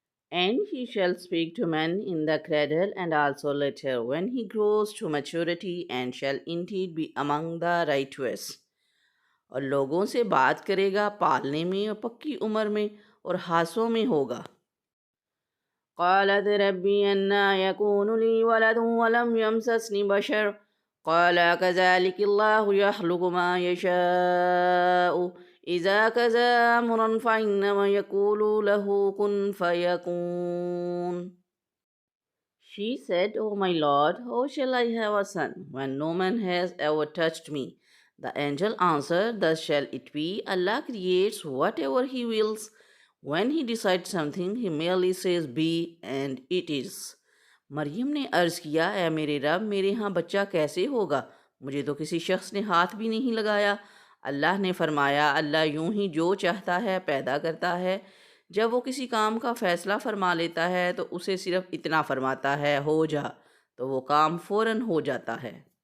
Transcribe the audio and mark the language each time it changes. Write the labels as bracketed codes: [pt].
[en] And he shall speak to men in the cradle and also later when he grows to maturity, and shall indeed be among the righteous. [ur] اور لوگوں سے بات کرے گا پالنے میں اور پکی عمر میں اور ہاسوں میں ہوگا. [ar] قالت ربی انا یکون لی ولد ولم یمسسنی بشر قال كذلك الله يخلق ما يشاء إذا كذا أمرا فإنما يقول له كن فيكون. [en] She said, O my Lord, how shall I have a son when no man has ever touched me? The angel answered, Thus shall it be. Allah creates whatever He wills. When He decides something, He merely says, Be, and it is. [ur] مریم نے عرض کیا، اے میرے رب، میرے ہاں بچہ کیسے ہوگا؟ مجھے تو کسی شخص نے ہاتھ بھی نہیں لگایا. اللہ نے فرمایا، اللہ یوں ہی جو چاہتا ہے پیدا کرتا ہے. جب وہ کسی کام کا فیصلہ فرما لیتا ہے تو اسے صرف اتنا فرماتا ہے، ہو جا، تو وہ کام فوراً ہو جاتا ہے.